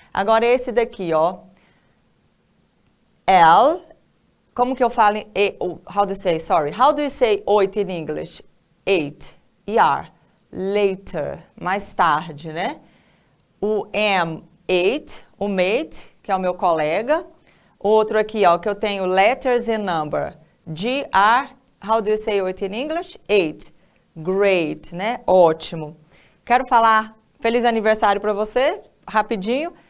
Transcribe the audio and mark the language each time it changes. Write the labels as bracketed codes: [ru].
[pt] Agora esse daqui, ó, L. Como que eu falo [en] how do you say 8 in English? [pt] 8, ER, later, mais tarde, né? O M8, o mate, que é o meu colega. Outro aqui, ó, que eu tenho [en] letters and number. GR, how do you say 8 in English? [pt] 8, great, né? Ótimo. Quero falar feliz aniversário para você, rapidinho.